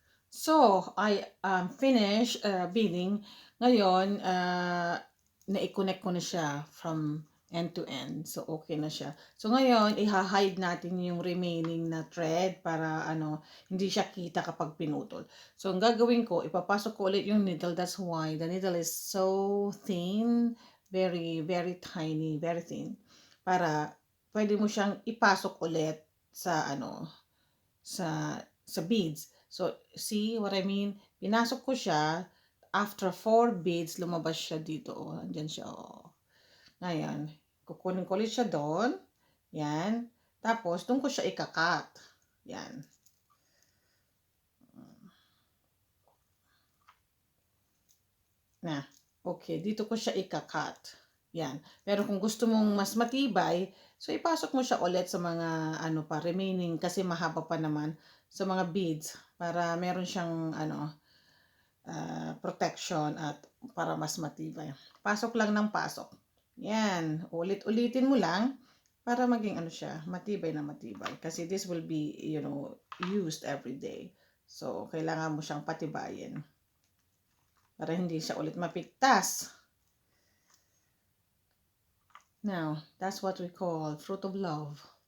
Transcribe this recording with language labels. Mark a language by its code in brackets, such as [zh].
[en] So, I finished beading. [tl] Ngayon, na-connect ko na siya [en] from end to end. [tl] So, okay na siya. So, ngayon, i-hide natin yung remaining na thread para hindi siya kita kapag pinutol. So, ang gagawin ko, ipapasok ko ulit yung needle. [en] That's why the needle is so thin. Very, very tiny. Very thin. [tl] Para pwede mo siyang ipasok ulit sa sa beads. So, [en] see what I mean? [tl] Pinasok ko siya. [en] After 4 beads, [tl] lumabas siya dito. Oh, andyan siya. Oh. Ngayon, kukunin ko ulit siya doon. Yan. Tapos, doon ko siya ikakat. Yan. Na. Okay, dito ko siya ikakat. Yan. Pero kung gusto mong mas matibay, so ipasok mo siya ulit sa mga remaining kasi mahaba pa naman sa mga beads para meron siyang protection at para mas matibay. Pasok lang ng pasok. Yan, ulit-ulitin mo lang para maging siya, matibay na matibay. Kasi [en] this will be, used every day. [tl] So, kailangan mo siyang patibayin para hindi siya ulit mapigtas. [en] Now, that's what we call fruit of love.